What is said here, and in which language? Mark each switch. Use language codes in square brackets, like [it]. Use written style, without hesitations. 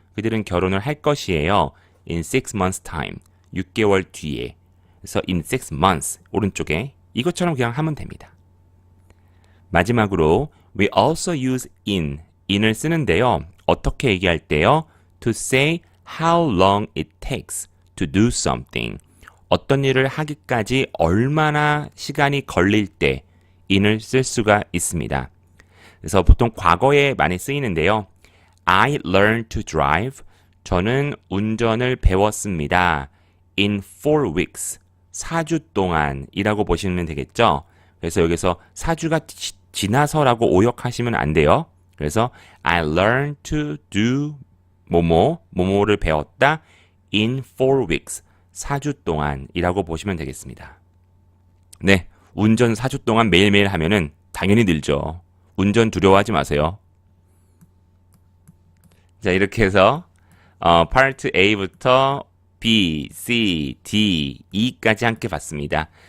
[ko] 그들은 결혼을 할 것이에요. [en] In 6 months time. [ko] 6개월 뒤에. 그래서 in 6 months 오른쪽에 이것처럼 그냥 하면 됩니다. 마지막으로 [en] we also use in을 쓰는데요. [ko] 어떻게 얘기할 때요? [en] To say how long it takes to do something. [ko] 어떤 일을 하기까지 얼마나 시간이 걸릴 때 in을 쓸 수가 있습니다. 그래서 보통 과거에 많이 쓰이는데요. [en] I learned to drive. [ko] 저는 운전을 배웠습니다. [en] In 4 weeks. [ko] 4주 동안이라고 보시면 되겠죠. 그래서 여기서 4주가 지나서라고 오역하시면 안 돼요. 그래서 I learned to do 뭐뭐를 배웠다. [en] In 4 weeks. [ko] 4주 동안이라고 보시면 되겠습니다. 네, 운전 4주 동안 매일매일 하면은 당연히 늘죠. 운전 두려워하지 마세요. 자, 이렇게 해서 파트 A부터 B, C, D, E까지 함께 봤습니다.